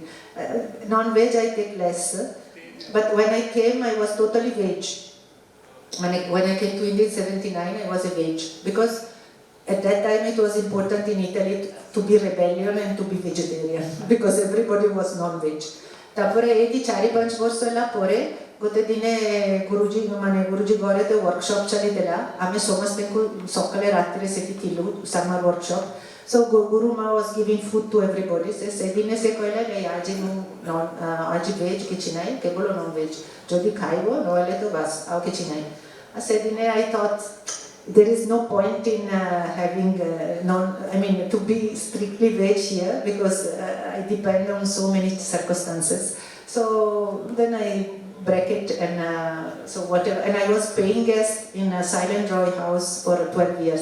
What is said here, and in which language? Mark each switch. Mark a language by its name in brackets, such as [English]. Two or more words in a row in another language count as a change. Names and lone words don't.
[English] Non-veg I take less, but when I came, I was totally veg. When I came to India in 79, I was a veg because at that time it was important in Italy to be rebellion and to be vegetarian because everybody was non-veg. [Odia] ତାପରେ ଏଠି 4-5 ବର୍ଷ ହେଲା ପରେ ଗୋଟେ ଦିନେ ଗୁରୁଜୀ ଘରେ ତ workshop ଚାଲିଥିଲା ଆମେ ସମସ୍ତଙ୍କୁ ସକାଳେ ରାତିରେ ସେଠି ଥିଲୁ [English] summer workshop. So Guru Ma was giving food to everybody. [Odia] ସେଦିନେ ସେ କହିଲା ଆଜି ଭେଜ୍ କିଛି ନାହିଁ କେବଳ non-veg ଯଦି ଖାଇବ ନହେଲେ ତ ବାସ୍ ଆଉ କିଛି ନାହିଁ. [English] ସେଦିନେ I thought there is no point in having to be strictly veg here because I depend on so many circumstances. So then I break it and so whatever. And I was paying guest in a Silent Roy house for 12 years.